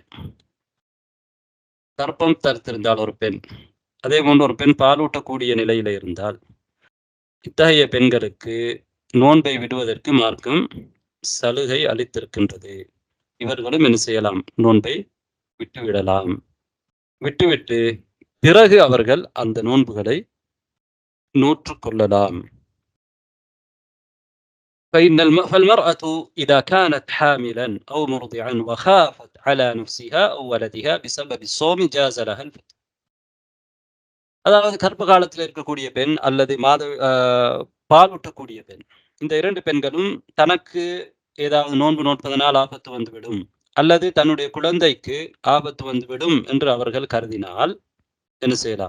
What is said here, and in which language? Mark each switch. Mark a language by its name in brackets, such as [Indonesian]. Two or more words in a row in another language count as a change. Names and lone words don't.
[Tamil] கர்ப்பம் தரித்திருந்தால் ஒரு பெண், அதே போன்று ஒரு பெண் பாலூட்டக்கூடிய நிலையில இருந்தால், இத்தகைய பெண்களுக்கு நோன்பை விடுவதற்கு மார்க்கம் சலுகை அளித்திருக்கின்றது. இவர்களும் என்ன செய்யலாம்? நோன்பை விட்டுவிடலாம். விட்டுவிட்டு பிறகு அவர்கள் அந்த நோன்புகளை நோற்றுக்கொள்ளலாம். [Arabic] فالمرأة إذا كانت حاملا أو مرضعا وخافت على نفسها أو ولدها بسبب الصوم جاز لها الفطر. [Tamil] அதாவது கர்ப்ப காலத்தில் இருக்கக்கூடிய பெண் அல்லது பாலூட்டக்கூடிய பெண், இந்த 2 பெண்களும் தனக்கு ஏதாவது நோன்பு நோட்பதனால் ஆபத்து வந்துவிடும் அல்லது தன்னுடைய குழந்தைக்கு ஆபத்து வந்துவிடும் என்று அவர்கள் கருதினால் என்ன செய்யலாம்?